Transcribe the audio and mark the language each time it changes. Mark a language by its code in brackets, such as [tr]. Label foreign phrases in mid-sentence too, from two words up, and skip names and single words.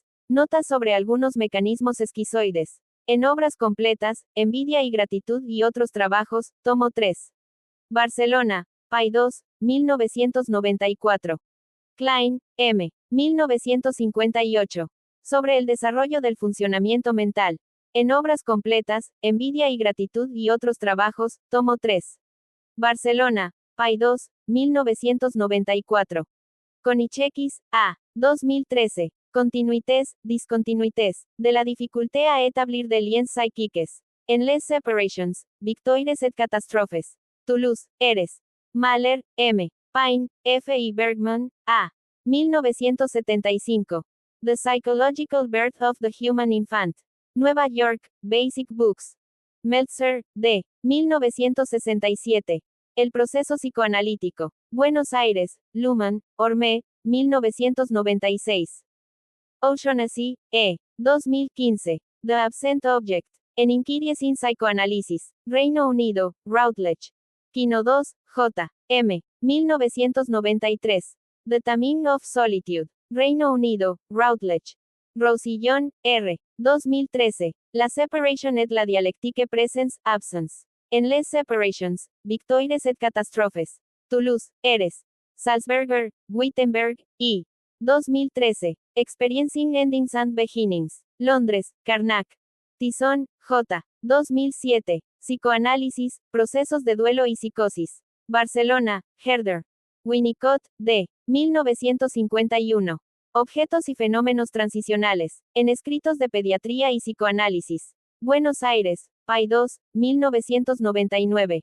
[es] Notas sobre algunos mecanismos esquizoides. En obras completas, Envidia y gratitud y otros trabajos, tomo 3. Barcelona, Paidós, 1994. Klein, M. 1958. Sobre el desarrollo del funcionamiento mental. En obras completas, Envidia y gratitud y otros trabajos, tomo 3. Barcelona, Paidós, 1994. Konichekis, A. 2013. Continuités, discontinuités, de la difficulté à établir des liens psychiques. En les separations, victoires et catastrophes. Toulouse, Eres. Mahler, M. Pine, F. y Bergman, A. 1975. The Psychological Birth of the Human Infant. Nueva York, Basic Books. Meltzer, D. 1967. El proceso psicoanalítico. Buenos Aires, Luhmann, Ormé, 1996. O'Shaughnessy, E. 2015. The Absent Object. En Inquiries in Psychoanalysis. Reino Unido, Routledge. Kino 2, J. M. 1993. The Taming of Solitude. Reino Unido, Routledge. Roussillon, R. 2013. La Separation et la Dialectique Presence, Absence. En les Separations, Victoires et Catastrophes. Toulouse, Eres. Salzberger, Wittenberg, I. 2013. Experiencing Endings and Beginnings. Londres, Carnac. Tison, J. 2007. Psicoanálisis, Procesos de Duelo y Psicosis. Barcelona, Herder. Winnicott, D. 1951. Objetos y fenómenos transicionales, en escritos de pediatría y psicoanálisis. Buenos Aires, Paidós, 1999.